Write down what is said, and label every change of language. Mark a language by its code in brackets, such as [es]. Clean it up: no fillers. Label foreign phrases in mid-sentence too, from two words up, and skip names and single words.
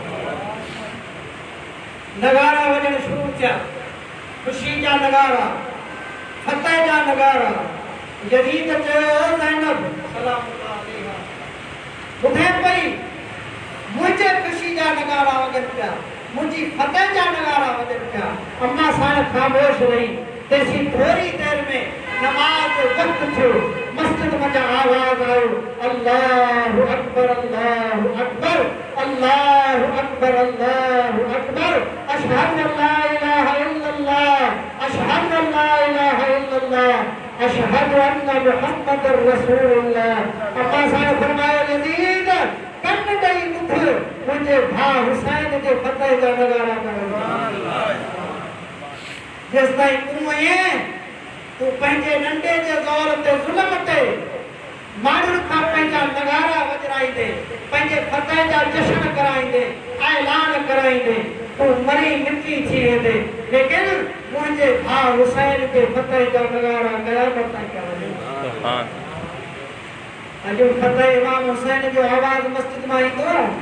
[sd] नगारा वॼण शुरू थिया ख़ुशी जा नगारा फतह जा नगारा यज़ीद चयो ज़ैनब [ar] سلام الله عليها [sd] ॿुधे पई मुंहिंजे ख़ुशी जा नगारा वॼनि पिया मुंहिंजी फतह जा नगारा वॼनि पिया अम्मा साण ख़ामोश रही तेसी थोड़ी देर में नमाज जो वक्त थियो मस्जिद में आवाज आयो [ar] الله أكبر الله أكبر الله أكبر الله أكبر أشهد أن لا إله إلا الله أشهد أن لا إله إلا الله أشهد أن محمد رسول الله [sd] अम्मा साहब फरमायो यज़ीद कन ॾेई ॿुध मुंहिंजे भाउ हुसैन जे फतह जा नगारा कयो जिस ताईं तूं आहीं तूं पंहिंजे नंढे जे ज़ोर ते ज़ुल्म ते माण्हुनि खां पंहिंजा नगारा वॼाईंदे पंहिंजे फतह जा जश्न कराईंदे ऐलान कराईंदे तूं मरी मिटी थी वेंदे लेकिन मुंहिंजे भाउ हुसैन जे फतह जा नगारा क़यामत ताईं कया अॼु फतह इमाम हुसैन जो आवाज़ मस्जिद मां ईंदो